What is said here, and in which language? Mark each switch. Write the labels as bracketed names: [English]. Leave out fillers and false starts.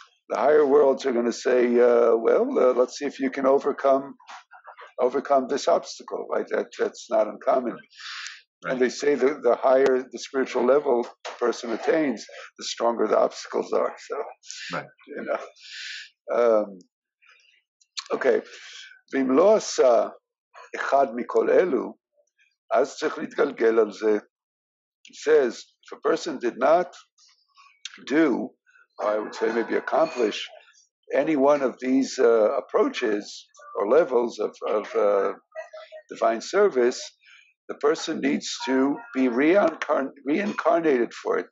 [English] The higher worlds are going to say, let's see if you can overcome this obstacle, right? That's not uncommon. Right. And they say that the higher the spiritual level a person attains, the stronger the obstacles are. So, right. You know. Okay. [Hebrew] ואם לא עשה אחד מכל אלו, אז צריך להתגלגל על זה. [English] He says, if a person did not do, or I would say maybe accomplish, any one of these approaches or levels of divine service, the person needs to be reincarnated for it.